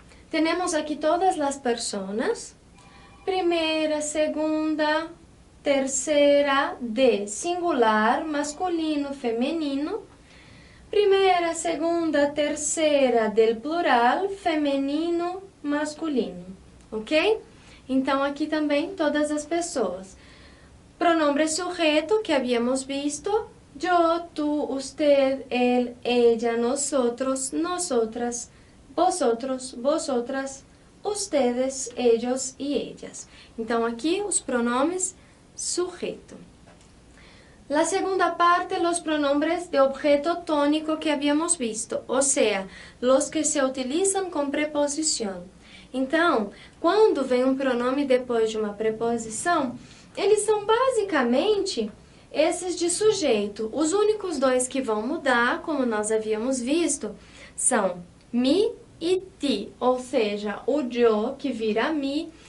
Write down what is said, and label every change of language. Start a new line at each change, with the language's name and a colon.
Portuguese: Temos aqui todas as personas, primeira, segunda, terceira, de singular, masculino, feminino, primeira, segunda, terceira,
Spanish: del plural,
Portuguese: feminino, masculino, ok? Então, aqui também todas as pessoas.
Spanish: Pronombre sujeto,
Portuguese: que havíamos visto,
Spanish: yo, tú, usted, él, ella, nosotros, nosotras, vosotros, vosotras, ustedes, ellos
Portuguese: e ellas. Então, aqui os pronomes sujeto.
Spanish: La segunda parte, los pronombres de objeto tónico que habíamos visto, o sea, los que se utilizan con preposición.
Portuguese: Então, quando vem um pronome depois de uma preposição, eles são basicamente esses de sujeito. Os únicos dois que vão mudar, como nós havíamos visto, são mi e ti, ou seja, o yo que vira mi.